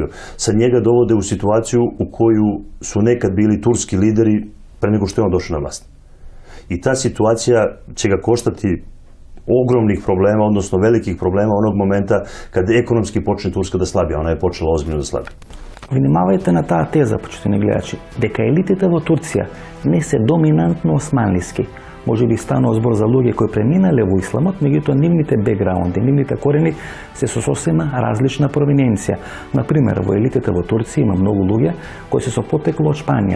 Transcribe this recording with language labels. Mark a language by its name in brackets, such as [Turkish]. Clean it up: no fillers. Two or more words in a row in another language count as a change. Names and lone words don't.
[Serbian] Sad njega dovode u situaciju u koju su nekad bili turski lideri pre nego što je on došao na vlast. I ta situacija će ga koštati ogromnih problema, odnosno velikih problema onog momenta kad ekonomski počne Turska da slabi, a ona je počela ozbiljno da slabi. [Macedonian] Внимавајте на таа теза, почитувани гледачи, дека елитите во Турција не се доминантно османлиски. Може би станува збор за луѓе кои преминале во исламот, меѓутоа нивните бекграунди, нивните корени се со сосема различна провиненција. Например, во елитите во Турција има многу луѓе кои се со потекло од Шпанија.